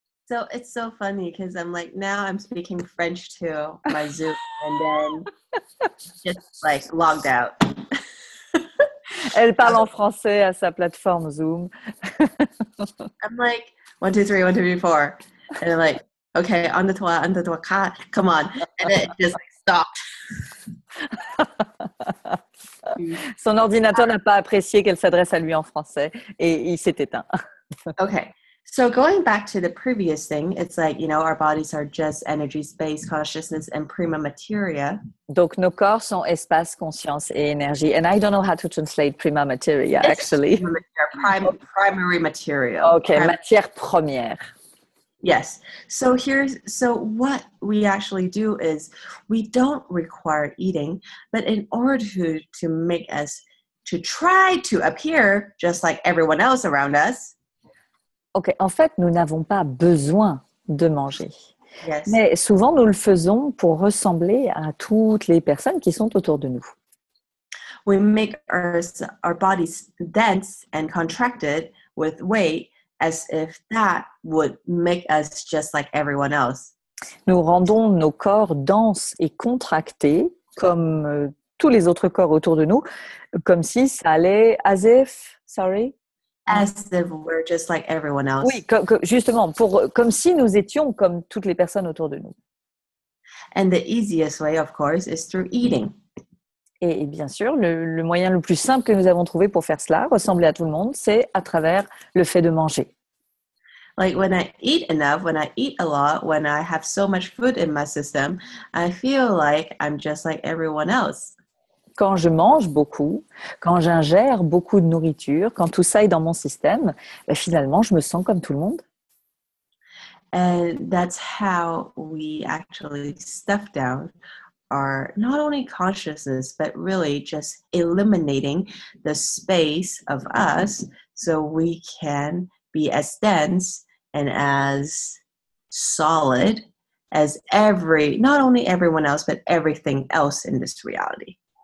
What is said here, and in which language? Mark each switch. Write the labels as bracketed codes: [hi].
[en] So it's so funny because I'm like, now I'm speaking French to my Zoom and then just like logged out. [fr] Elle parle en français à sa plateforme Zoom. [en] I'm like, 1, 2, 3, 1, 2, 3, 4. And I'm like, okay, on the toit, come on. And then it just like stopped. [fr] Son ordinateur n'a pas apprécié qu'elle s'adresse à lui en français et il s'est éteint. [en] Okay. So going back to the previous thing, it's like, our bodies are just energy, space, consciousness, and prima materia. [fr] Donc, nos corps sont espace, conscience et énergie. [en] And I don't know how to translate prima materia, actually. Primary material. [fr] Okay, matière première. [en] Yes. So what we actually do is we don't require eating, but in order to make us to try to appear just like everyone else around us. [fr] Ok, en fait, nous n'avons pas besoin de manger. [en] Yes. [fr] Mais souvent, nous le faisons pour ressembler à toutes les personnes qui sont autour de nous. [en] We make our bodies dense and contracted with weight as if that would make us just like everyone else. [fr] Nous rendons nos corps denses et contractés comme tous les autres corps autour de nous, comme si ça allait [en] as if we're just like everyone else. [fr] Oui, justement, comme si nous étions comme toutes les personnes autour de nous. [en] And the easiest way, of course, is through eating. [fr] Et bien sûr, le moyen le plus simple que nous avons trouvé pour faire cela, ressembler à tout le monde, c'est à travers le fait de manger. [en] Like when I eat enough, when I eat a lot, when I have so much food in my system, I feel like I'm just like everyone else. [fr] Quand je mange beaucoup, quand j'ingère beaucoup de nourriture, quand tout ça est dans mon système, finalement, je me sens comme tout le monde. [en] And that's how we actually stuff down our not only consciousness, but really just eliminating the space of us so we can be as dense and as solid as not only everyone else, but everything else in this reality.